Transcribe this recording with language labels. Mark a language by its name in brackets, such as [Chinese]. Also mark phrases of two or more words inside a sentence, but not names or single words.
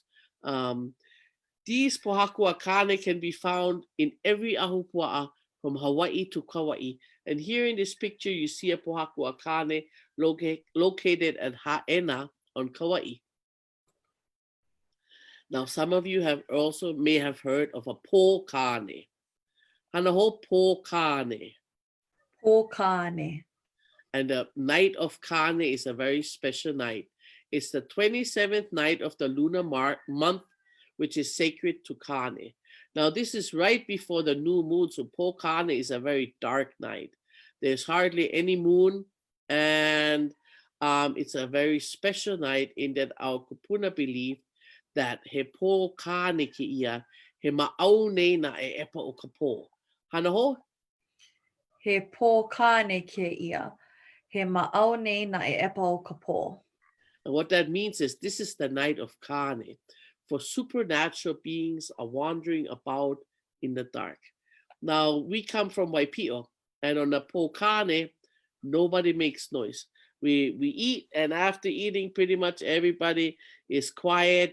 [English] These [Hawaiian] pohaku Kāne [English] can be found in every ahupua'a from Hawaii to Kauai. And here in this picture, you see a [Hawaiian] pohaku Kāne [English] located at Ha'ena on Kauai. Now, some of you may have heard of a [Hawaiian] po Kāne. Hanaho po Kāne. Po Kāne. [English] And the night of Kāne is a very special night. It's the 27th night of the lunar month, which is sacred to Kāne. Now, this is right before the new moon, so [Hawaiian] po Kāne [English] is a very dark night. There's hardly any moon, and it's a very special night in that our kupuna believe that [Hawaiian] he po Kāne ki ia, he ma'aune na e epa o ka po. Hanaho? He po Kāne ki ia, he ma'aune na e epa o ka po. [English] And what that means is this is the night of Kāne, for supernatural beings are wandering about in the dark. Now, we come from Waipio, and on the [Hawaiian] po Kāne, [English] nobody makes noise. We eat, and after eating, pretty much everybody is quiet.